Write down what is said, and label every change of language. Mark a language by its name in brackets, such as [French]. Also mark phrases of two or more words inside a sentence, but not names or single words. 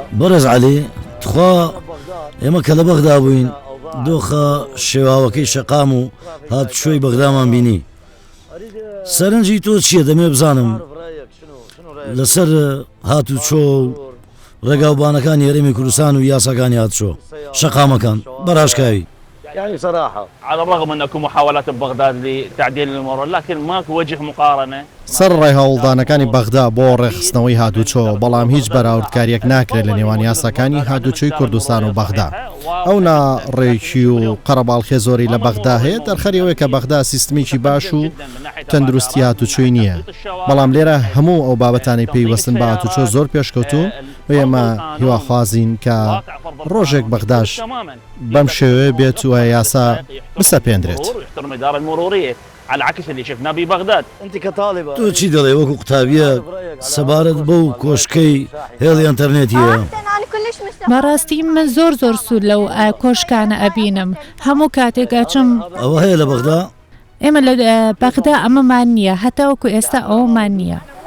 [Central Kurdish] بەڕێز عەلی تخوا ئێمە کە لە بەغدا بووین دۆخە شێواوەکەی شەقام و هات شوۆی بەغدامان بینی. سەرنجی تۆ چییە دەمێ بزانم لەسەر هات و چۆ و ڕێگاوبانەکانی هەرێمی کوردستان و یاساکانی هاتچۆ شەقامەکان بەڕاشکاوی. [Arabic] يعني صراحة على الرغم من اكو محاولات ببغداد لتعديل الامور لكن ماكو وجه مقارنه. [Central Kurdish] سەر ڕێ هەوڵدانەکانی بەغدا بۆ ڕێخستنەوەی هاتوچۆ بەڵام هیچ بەراوردکاریەک ناکرێت لە نێوان یاساکانی هاتوچۆی کوردستان و بەغدا. ئەو ناڕێکی و قەرەباڵخێ زۆری لە بەغدا هەیە دەرخەریەوەی کە بەغدا سیستمیکی باش و تەندروستی هاتوچۆی نییە. بەڵام لێرە هەموو ئەو بابەتانی پێیوەستن بە هاتوچۆ زۆر پێشکەوتو و ئێمە هیواخوازین کە ڕۆژێک بەغداش بەم شێوەیە بێت و یاسا بسەپێندرێت. [Arabic] على عكس اللي شفناه ببغداد. انت كطالبه [Central Kurdish] تۆ چی دەڵێ وەکو قوتابیە سەبارەت بەو کۆشکەی هێڵی ئەنتەرنێتیە؟ بەڕاستی من زۆر سوود لەو کۆشکانە ئەبینم هەموو کاتێکاچم. ئەوە هەیە لە بەغدا؟ ئێمە لە بەغدا ئەمەمان نییە هەتا وەکو ئێستا ئەومان نییە.